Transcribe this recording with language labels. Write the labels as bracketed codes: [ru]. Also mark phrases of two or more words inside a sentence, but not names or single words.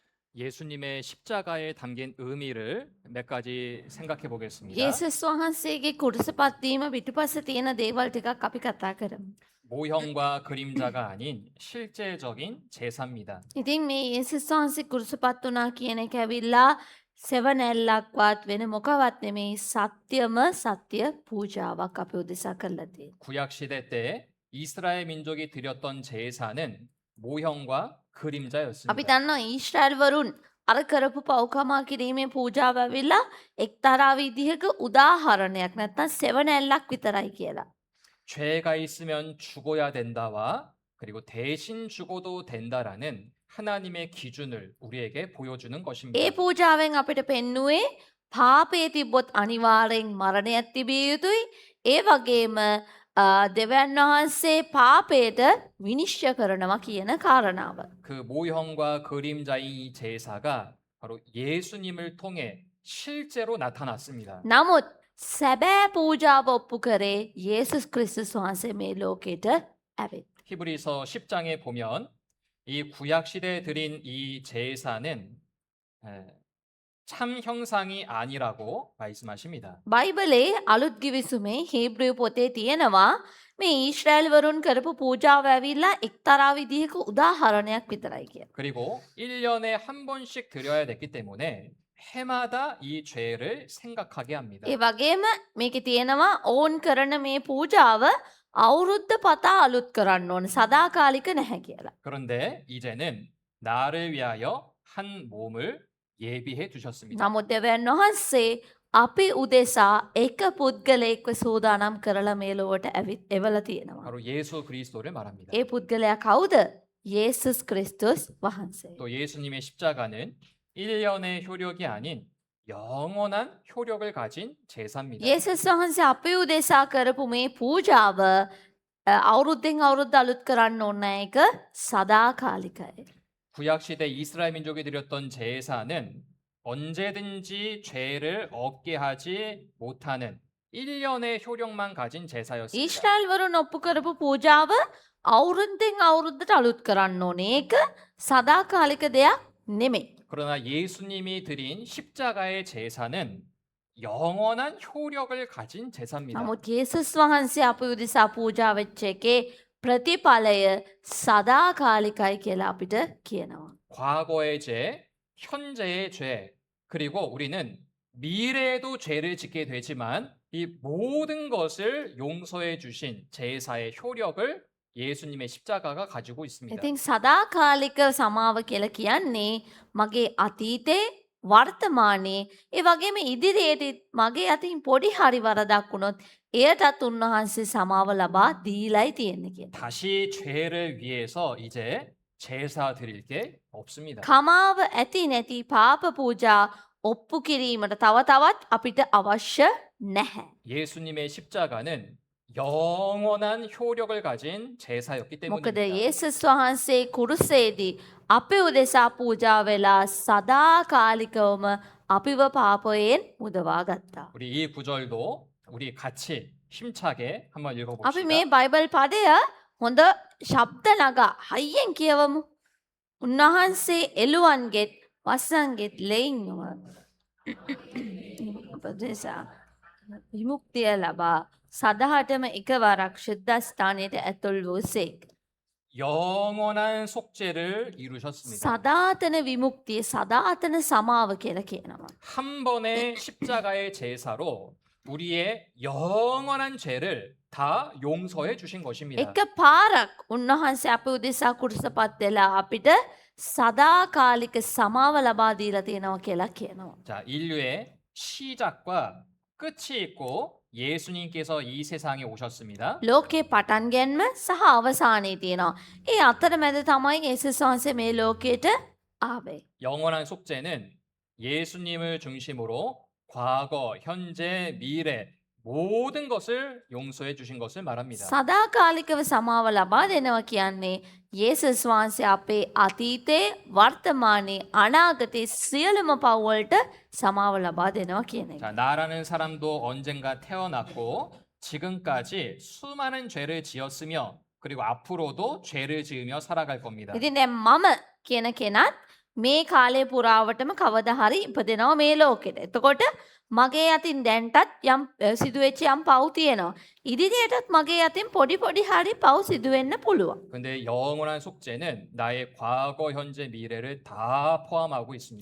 [ko] 예수님의 십자가에 담긴 의미를 몇 가지 생각해 보겠습니다. [si] යේසුස් වහන්සේගේ කුරුසපත්වීම පිටුපස්ස තියෙන දේවල් ටිකක් අපි කතා කරමු. [ko] 모형과 그림자가 아닌 실제적인 제사입니다. [si] ඉතින් මේ යේසුස් වහන්සේ කුරුසපත් වුණා කියන එක ඇවිල්ලා සෙවණැල්ලක්වත් වෙන මොකවත් නෙමෙයි සත්‍යම සත්‍ය පූජාවක් අපි උදෙසා කරලා තියෙනවා. [ko] 구약 시대 때 이스라엘 민족이 드렸던 제사는 모형과 [si] අපි [ko] 그림자였습니다. [si] දන්නවා ඊශ්‍රායල් වරුන් අර කරපු පව්කමා කිරීමේ පූජාව ඇවිල්ලා එක්තරා විදිහක උදාහරණයක් නැත්නම් සෙවණැල්ලක් විතරයි කියලා. [ko] 죄가 있으면 죽어야 된다와 그리고 대신 죽어도 된다라는 하나님의 기준을 우리에게 보여주는 것입니다. [si] ඒ පූජාවෙන් අපිට පෙන්නුවේ පාපයේ තිබ්බොත් අනිවාර්යෙන් මරණයක් තිබිය යුතුයි. ඒ වගේම දෙවියන් වහන්සේ පාපයට විනිශ්චය කරනවා කියන කාරණාව. [ko] 그 모형과 그림자인 이 제사가 바로 예수님을 통해 실제로 나타났습니다. [si] නමුත් සැබෑ පූජාව ඔප්පු කරේ යේසුස් ක්‍රිස්තුස් වහන්සේ මේ ලෝකෙට ඇවිත්. [ko] 히브리서 10장에 보면 이 구약 시대에 드린 이 제사는 참 형상이 아니라고 말씀하십니다. [si] බයිබලේ අලුත් ගිවිසුමේ හීබ්‍රිය පොතේ තියෙනවා මේ ඊශ්‍රායල් වරුන් කරපු පූජාව ඇවිල්ලා එක්තරා විදිහක උදාහරණයක් විතරයි කියලා. [ko] 그리고 1년에 한 번씩 드려야 됐기 때문에 해마다 이 죄를 생각하게 합니다. [si] ඒ වගේම මේකේ තියෙනවා ඕන් කරන මේ පූජාව අවුරුද්ද පතා අලුත් කරන්න ඕන සදාකාලික නැහැ කියලා. [ko] 그런데 이제는 나를 위하여 한 몸을 예비해 두셨습니다. [si] නමුත් දෙවියන් වහන්සේ අපි උදෙසා එක පුද්ගලයෙක්ව සූදානම් කරලා මේ ලොවට ඇවිත් එවලා තියෙනවා. [ko] 바로 예수 그리스도를 말합니다. [si] ඒ පුද්ගලයා කවුද? යේසුස් ක්‍රිස්තුස් වහන්සේ. [ko] 또 예수님의 십자가는 1년의 효력이 아닌 영원한 효력을 가진 제사입니다. [si] යේසුස් වහන්සේ අපි උදෙසා කරපු මේ පූජාව අවුරුද්දෙන් අවුරුද්ද අලුත් කරන්න ඕන එක සදාකාලිකයි. [ko] 구약 시대 이스라엘 민족이 드렸던 제사는 언제든지 죄를 얻게 하지 못하는 1년의 효력만 가진 제사였습니다. [si] ඊශ්‍රායල් වරුන් ඔප්පු කරපු පූජාව අවුරුද්දෙන් අවුරුද්දට අලුත් කරන්න ඕනේ. ඒක සදාකාලික දෙයක් නෙමෙයි. [ko] 그러나 예수님이 드린 십자가의 제사는 영원한 효력을 가진 제사입니다. [si] නමුත් යේසුස් වහන්සේ අපි උදෙසා පූජා වෙච්ච එකේ ප්‍රතිඵලය සදාකාලිකයි කියලා අපිට කියනවා. [ko] 과거의 죄, 현재의 죄, 그리고 우리는 미래에도 죄를 짓게 되지만 이 모든 것을 용서해 주신 제사의 효력을 예수님의 십자가가 가지고 있습니다. [si] ඉතින් සදාකාලික සමාව කියලා කියන්නේ මගේ අතීතේ වර්තමානයේ ඒ වගේම ඉදිරියේදී මගේ අතින් පොඩි හරි වරදක් වුණොත් එයටත් උන්වහන්සේ සමාව ලබා දීලයි තියෙන්නේ කියන. [ko] 다시 죄를 위해서 이제 제사 드릴 게 없습니다. [si] කමාව ඇති නැති පාප පූජා ඔප්පු කිරීමට තව තවත් අපිට අවශ්‍ය නැහැ. [ko] 예수님의 십자가는 영원한 효력을 가진 제사였기 [si] මොකද [ko] 때문입니다. [si] යේසුස් වහන්සේ කුරුසේදී අපේ උදෙසා පූජා වෙලා සදාකාලිකවම අපිව පාපයෙන් මුදවා ගත්තා. [ko] 우리 이 구절도 우리 같이 힘차게 한번 [si] අපි [ko] 읽어봅시다. [si] මේ බයිබල් පදය හොඳ ශබ්ද නගා හයියෙන් කියවමු. උන්වහන්සේ එළුවන්ගෙත් වස්සන්ගෙත් ලෙයින්ව උපදෙසා විමුක්තිය ලබා සදහටම එකවරක් ශුද්ධස්ථානයට ඇතුල් වූසේක්. [ko] 영원한 속죄를 이루셨습니다. [si] සදාතන විමුක්තිය සදාතන සමාව කියලා කියනවා. [ko] 한 번의 십자가의 제사로 우리의 영원한 죄를 다 용서해 주신 것입니다. [si] එක පාරක් උන්වහන්සේ අප උදෙසා කුරුසපත් වෙලා අපිට සදාකාලික සමාව ලබා දීලා තියෙනවා කියලා කියනවා. [ko] 자, 인류의 시작과 끝이 있고 예수님께서 이 세상에 오셨습니다. [si] ලෝකේ පටන් ගැන්ම සහ අවසානයේ තියෙනවා. ඒ අතරමැද තමයි යේසුස් වහන්සේ මේ ලෝකයට ආවේ. [ko] 영원한 속죄는 예수님을 중심으로 과거, 현재, 미래 모든 것을 용서해 주신 것을 말합니다. [si] සදාකාලිකව සමාව ලබා දෙනවා කියන්නේ යේසුස් වහන්සේ අපේ අතීතේ වර්තමානයේ අනාගතයේ සියලුම පව් වලට සමාව ලබා දෙනවා කියන එක. [ko] 자, 나라는 사람도 언젠가 태어났고 지금까지 수많은 죄를 지었으며 그리고 앞으로도 죄를 지으며 살아갈 겁니다. [si] ඉතින් දැන් මම කියන කෙනත් මේ කාලය පුරාවටම කවදා හරි ඉපදෙනවා මේ ලෝකෙට. එතකොට මගේ අතින් දැන්ටත් යම් සිදුවෙච්ච යම් පව් තියෙනවා. ඉදිරියටත් මගේ අතින් පොඩි පොඩි හරි පව් සිදු වෙන්න පුළුවන්. [ko] 근데 영원한 속죄는 나의 과거, 현재, 미래를 다 포함하고 있습니다.